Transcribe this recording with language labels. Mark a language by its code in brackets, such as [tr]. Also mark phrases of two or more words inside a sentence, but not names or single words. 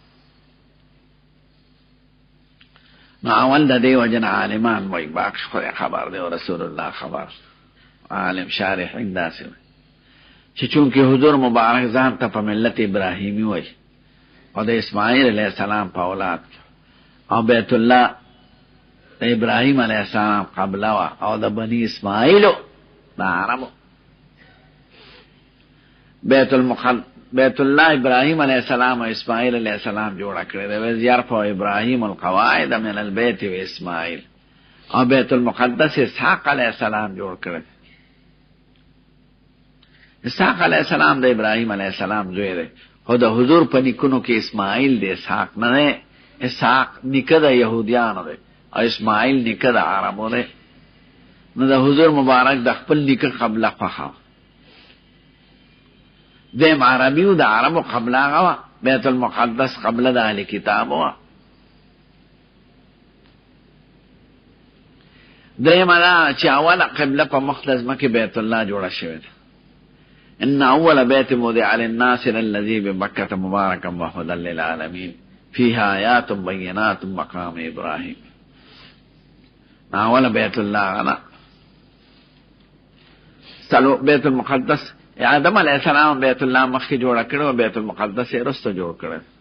[ps] نو اول د دې وجه نه عالمان وایي، باقي خدای خبر دی او رسول الله خبر، عالم شارحین داسې وایي چې چونکې حضور مبارک ځان ته په ملت ابراهیمي وایي او د اسماعیل علیه السلام په اولاد، او بیت الله د ابراهیم علیه السلام قبله وه او د بني اسماعیلو د عربو. بیت الله ابراهیم علیه السلام او اسماعیل علیه السلام جوړه کړې ده. [ar] ویز یرفع ابراهیم القواعد من البیت و اسماعیل، [ps] او بیت المقدس اسحاق علیه السلام جوړ کړی. اسحاق علیه السلام د ابراهیم علیه السلام زوی دی، خو د حضور په نیکونو کې اسماعیل د اسحاق نه دی. اسحاق نیکه د یهودیانو دی او اسماعیل نیکه د عربو دی. نو د حضور مبارک د خپل نیکه قبله خوښه دیم عربیو د عربو قبله هغه وه، بیت المقدس قبله د اهل کتابو وه. درېیمه دا چې اوله قبله په مخ د ځمکې بیت الله جوړه شوې ده. [ar] ان اول بیت وضع للناس الذي بمکة مبارکا وهدى للعالمین فیها آیات بینات مقام ابراهیم. [ps] اوله بیت الله غنا سلو بیت المقدس آدم علیہ السلام بیت الله مخکې جوړه کړو، بیت المقدس یې وروسته جوړ کړی.